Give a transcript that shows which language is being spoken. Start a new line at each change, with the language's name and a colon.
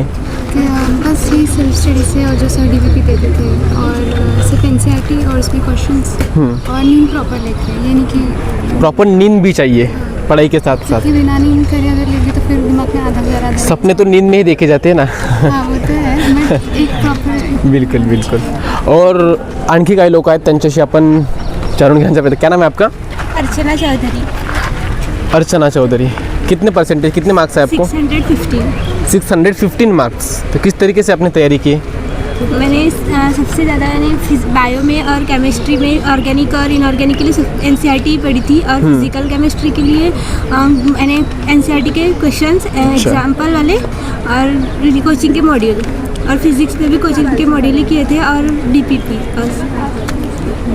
Hindi: बस यही self study से, और जो सर DVP देते थे, और सिर्फ NCERT और उसमें क्वेश्चंस, और नींद प्रॉपर लेते हैं, यानी कि प्रॉपर नींद भी चाहिए पढ़ाई के साथ साथ। क्योंकि बिना नींद करे अगर लेंगे तो फिर दिमाग में आधा ज़्यादा सपने तो नींद में ही देखे जाते हैं ना। हाँ वो तो है, बट एक प्रॉपर बिल्कुल बिल्कुल।
Marathi: और आणखी काही लोक आहेत त्यांच्याशी आपण जाणून घ्यायचा प्रयत्न।
Hindi: क्या नाम है आपका? अर्चना चौधरी। अर्चना चौधरी, कितने परसेंटेज, कितने मार्क्स है आपको? 615। 615 मार्क्स। तो किस तरीके से आपने तैयारी की? मैंने सबसे ज़्यादा बायो में और केमिस्ट्री में ऑर्गेनिक और इनऑर्गेनिक के लिए NCERT पढ़ी थी, और फिजिकल केमिस्ट्री के लिए मैंने NCERT के क्वेश्चंस एग्जाम्पल वाले और कोचिंग के मॉड्यूल, और फिजिक्स में भी कोचिंग के मॉड्यूल ही किए थे, और DPP बस।